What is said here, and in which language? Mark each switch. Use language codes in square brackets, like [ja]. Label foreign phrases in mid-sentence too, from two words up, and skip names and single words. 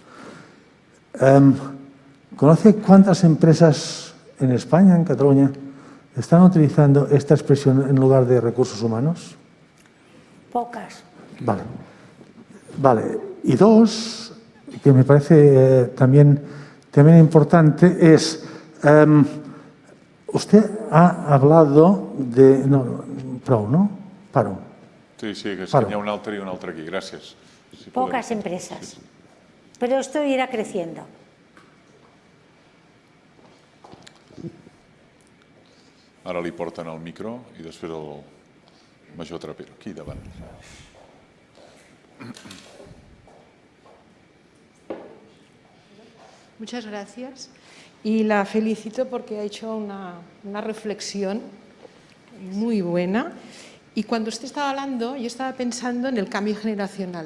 [es] ¿Conoce cuántas empresas en España, en Cataluña, están utilizando esta expresión en lugar de recursos humanos? Pocas. Vale. Y dos, que me parece también importante, es, usted ha hablado de... [ca] No, prou, no? Paro. Sí, que es que hi ha un altre i un altre aquí. Gràcies. [es] Pocas empresas. Pero esto irá creciendo. [ca] Ara li porten el micro i després el major Trapero. Aquí davant. [es] Muchas gracias y la felicito porque ha hecho una reflexión muy buena. Y cuando usted estaba hablando, yo estaba pensando en el cambio generacional.